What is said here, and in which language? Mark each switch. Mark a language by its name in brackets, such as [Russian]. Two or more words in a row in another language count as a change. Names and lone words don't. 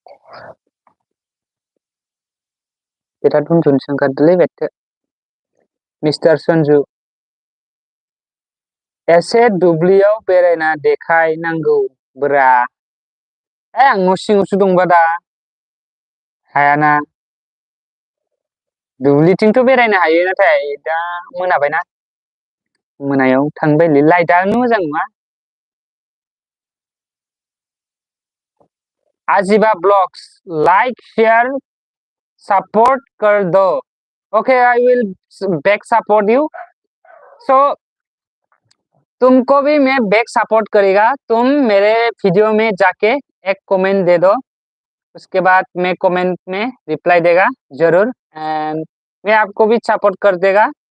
[Bodo] बिराद उन्दुनोसो ओंखारदोंलै बेथो मिस्टार सन्जु एसे दुब्लियाव बेरायना देखाय नांगौ ब्रा आं न' सिङावसो दंबा दा हायाना दुब्लिथिंथ' बेरायनो हायो नाथाय दा मोनाबायना मोनायाव थांनो बायोलै लाइटआनो मोजां नङा [Hindi] आजिबा [English] blogs like share support [Hindi] कर दो [English] OK I will back support you so [Hindi] तुमको भी मैं [English] back support [Hindi] करेगा तुम मेरे वीडियो में जाके एक कमेंट दे दो उसके बाद मैं कमेंट में रिप्लाई देगा जरूर एंड मैं आपको भी सपोर्ट कर देगा